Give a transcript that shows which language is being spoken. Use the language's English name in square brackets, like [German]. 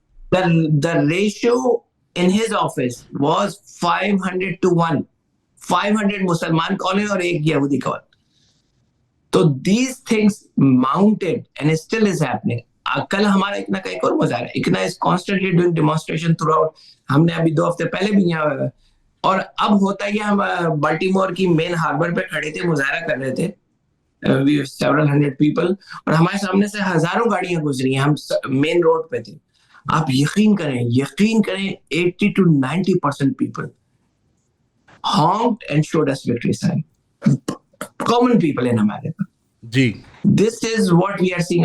[English] the ratio in his office was 500-1. [Urdu] 500 مسلمان کال اور 1 یہودی کال. [English] تو these things mounted and it still is happening. [Urdu] کل ہمارا اکنا کا ایک اور مظاہرہ، اکنا is constantly doing demonstration throughout. ہم نے ابھی 2 ہفتے پہلے بھی یہاں، اور اب ہوتا ہے ہم بالٹیمور کی مین ہاربر پہ کھڑے تھے، مظاہرہ کر رہے تھے، several hundred people، اور ہمارے سامنے سے ہزاروں گاڑیاں گزری ہیں، ہم مین روڈ پہ تھے. [English] آپ یقین کریں 80-90% people honked and showed us victory sign. Common people in America. [Urdu] جی [English] This is what we are seeing.